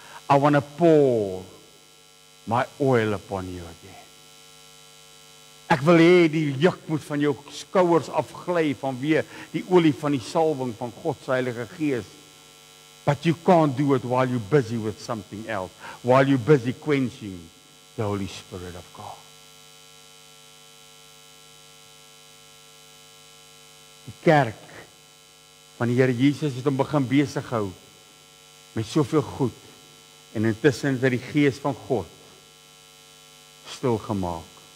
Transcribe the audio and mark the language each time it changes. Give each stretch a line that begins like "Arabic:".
English: I want to pour my oil upon you again.
Afrikaans: Ek wil hê die juk moet van jou skouers afgly vanweë die olie van die salwing van God se Heilige Gees.
English: But you can't do it while you're busy with something else, while you're busy quenching the Holy Spirit of God.
Afrikaans: Die kerk van die Here Jesus het hom begin besig hou met soveel goed en intussen het die Gees van God stil gemaak.